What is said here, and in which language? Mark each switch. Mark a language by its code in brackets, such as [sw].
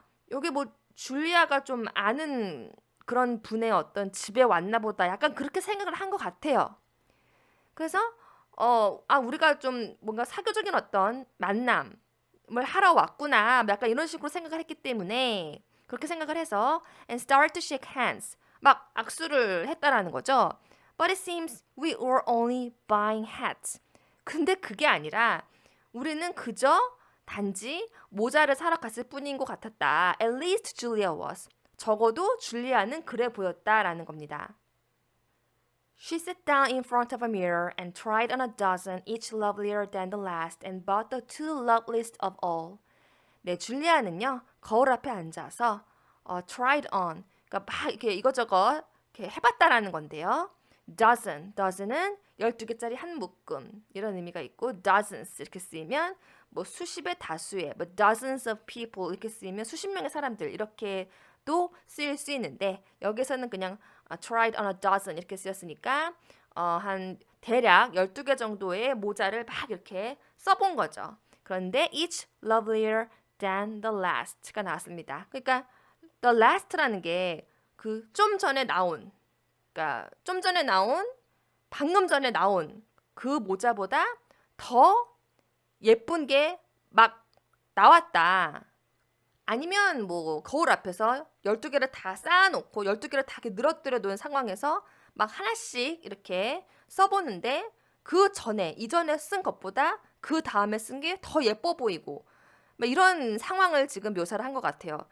[ko] 여기 뭐 줄리아가 좀 아는 그런 분의 어떤 집에 왔나 보다 약간 그렇게 생각을 한 것 같아요. 그래서 우리가 좀 뭔가 사교적인 어떤 만남을 하러 왔구나 약간 이런 식으로 생각을 했기 때문에 그렇게 생각을 해서 [en] and started to shake hands [ko] 막 악수를 했다라는 거죠. [en] But it seems we were only buying hats. [ko] 근데 그게 아니라 우리는 그저 단지 모자를 사러 갔을 뿐인 것 같았다. [en] At least Julia was. [ko] 적어도 줄리아는 그래 보였다라는 겁니다. [en] She sat down in front of a mirror and tried on a dozen, each lovelier than the last, and bought the two loveliest of all. [ko] 네, 줄리아는요 거울 앞에 앉아서 [en] tried on, [ko] 그러니까 막 이렇게 이것저것 이렇게 해봤다라는 건데요. dozen은 12개짜리 한 묶음 이런 의미가 있고 dozens 이렇게 쓰이면 뭐 수십의 다수의 뭐 [en] dozens of people [ko] 이렇게 쓰이면 수십 명의 사람들 이렇게도 쓰일 수 있는데 여기서는 그냥 [en] tried on a dozen [ko] 이렇게 쓰였으니까 한 대략 12개 정도의 모자를 막 이렇게 써본 거죠. 그런데 [en] each lovelier than the last [ko] 가 나왔습니다. 그러니까 [en] the last [ko] 라는 게 그 좀 전에 나온 그러니까 좀 전에 나온 방금 전에 나온 그 모자보다 더 예쁜 게 막 나왔다. 아니면 뭐 거울 앞에서 12개를 다 쌓아놓고 12개를 다 이렇게 늘어뜨려 놓은 상황에서 막 하나씩 이렇게 써보는데 그 전에 이전에 쓴 것보다 그 다음에 쓴 게 더 예뻐 보이고 막 이런 상황을 지금 묘사를 한 것 같아요.